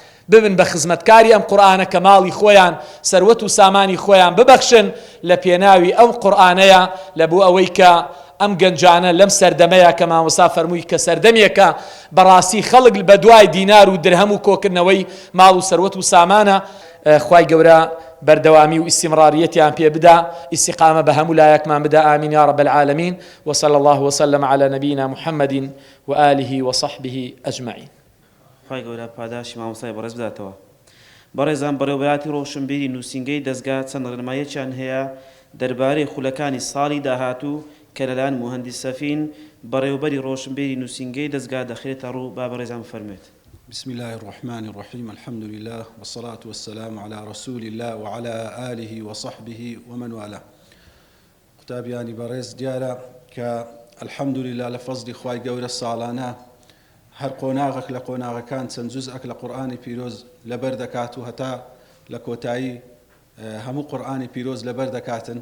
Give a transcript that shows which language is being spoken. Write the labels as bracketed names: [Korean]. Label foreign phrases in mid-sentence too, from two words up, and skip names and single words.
[Central Kurdish] ببن بە خزمەتکاری ئەم قورئانە کە ماڵی خۆیان سەروەت و سامانی خۆیان ببەخشن لە پێناوی ئەو قورئانەیە لە بۆ ئەوەی کە ئەم گەنجانە لەم سەردەمەیە کە مامۆستا فەرمووی کە سەردەمێکە بەڕاستی خەڵک بە دوای دینار و درهەم و کۆکردنەوەی ماڵ و سەروەت و سامانە خوای گەورە بەردەوامی و ئیستیمڕاریەتیان پێ بدا ئیستیقامە بە هەموو لایەکمان بدا [Arabic] ئامین یا رب العالمین وصلى الله وسلم على نبينا محمد وآله وصحبه أجمعين. [Central Kurdish] خی گەورە پاداشی مامۆستای بەڕێز بداتەوە. بەڕێزان بەڕێوەبەراتی ڕۆشنبیری نووسینگەی دەستگا چەند ڕێنماییەکیان هەیە دەربارەی خولەکانی ساڵی داهاتوو کە لەلایەن موهەندیسەفین بەڕێوەبەری ڕۆشنبیری نووسینگەی دەستگا دەخرێتە ڕوو با بەڕێزان بفەرمێت. [Arabic] بسم الله الرحمن الرحيم الحمد لله والصلاة والسلام على رسول الله وعلى آله وصحبه ومن والاه. [Central Kurdish] قوتابیانی بەڕێز دیارە کە [Arabic] الحمد لله [Central Kurdish] لە فەزلی خوای گەورە ساڵانە هەر قۆناغێک لە قۆناغەکان چەند جوزئێک لە قورئانی پیرۆز لەبەر دەکات و هەتا لە کۆتایی هەموو قورئانی پیرۆز لەبەر دەکاتن.